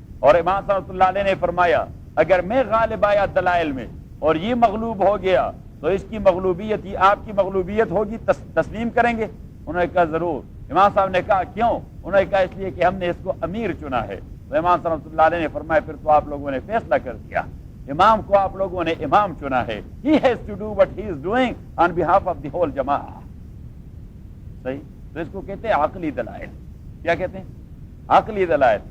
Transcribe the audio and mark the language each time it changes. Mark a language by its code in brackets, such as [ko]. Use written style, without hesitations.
[ur] اور امام صلی اللہ علیہ نے فرمایا اگر میں غالب آیا دلائل میں اور یہ مغلوب ہو گیا تو اس کی مغلوبیت ہی آپ کی مغلوبیت ہوگی، تسلیم کریں گے؟ انہوں نے کہا ضرور. امام صاحب نے کہا کیوں؟ انہوں نے کہا اس لیے کہ ہم نے اس کو امیر چنا ہے. تو امام صلی اللہ علیہ نے فرمایا پھر تو آپ لوگوں نے فیصلہ کر دیا، امام کو آپ لوگوں نے امام چنا ہے. [en] He has to do what he is doing on behalf of the whole جماعہ. [ur] صحیح. تو اس کو کہتے ہیں عقلی دلائل. کیا کہتے ہیں؟ عقلی دلائل.